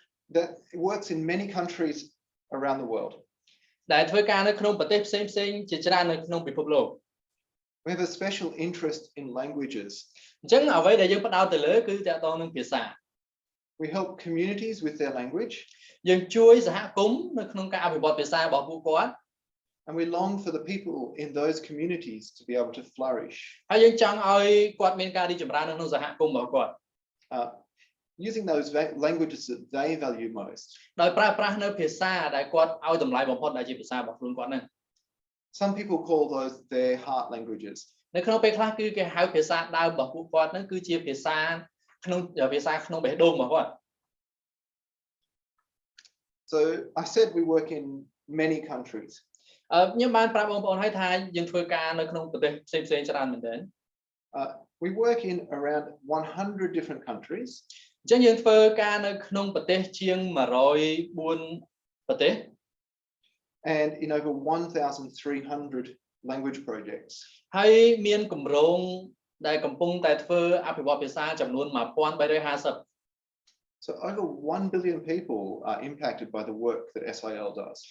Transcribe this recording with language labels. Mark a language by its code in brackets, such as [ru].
[en] that works in many countries around the world. [km] ដែលធ្វើការនៅក្នុងប្រទេសផ្សេងៗជាច្រើននៅក្នុងពិភពលោក [en] We have a special interest in languages. [km] អញ្ចឹងអ្វីដែលយើងផ្ដោតទៅលើគឺទាក់ទងនឹងភាសា [en] We help communities with their language. [km] យើងជួយសហគមន៍នៅក្នុងការអភិវឌ្ឍភាសារបស់ពួកគាត់ [en] And we long for the people in those communities to be able to flourish. [km] ហើយយើងចង់ឲ្យគាត់មានការរីកចម្រើននៅក្នុងសហគមន៍របស់គាត់ [en] Using those languages that they value most. [km] ដោយប្រើប្រាស់នៅភាសាដែលគាត់ឲ្យតម្លៃបំផុតដែលជាភាសារបស់ខ្លួនគាត់ហ្នឹង [en] Some people call those their heart languages. [km] នៅក្នុងពេលខ្លះគឺគេហៅភាសាដើមរបស់ពួកគាត់ហ្នឹងគឺជាភាសាក្នុងបេះដូងរបស់គាត់ [en] So I said we work in many countries. [km] ខ្ញុំបានប្រាប់បងប្អូនហើយថាយើងធ្វើការនៅក្នុងប្រទេសផ្សេងៗច្រើនមែនទែន [en] We work in around 100 different countries. [km] អញ្ចឹងយើងធ្វើការនៅក្នុងប្រទេសជាង104ប្រទេស [en] And in over 1,300 language projects. [km] ហើយមានគម្រោងដែលកំពុងតែធ្វើអភិវឌ្ឍភាសាចំនួន 1350 [en] So over 1 billion people are impacted by the work that SIL does.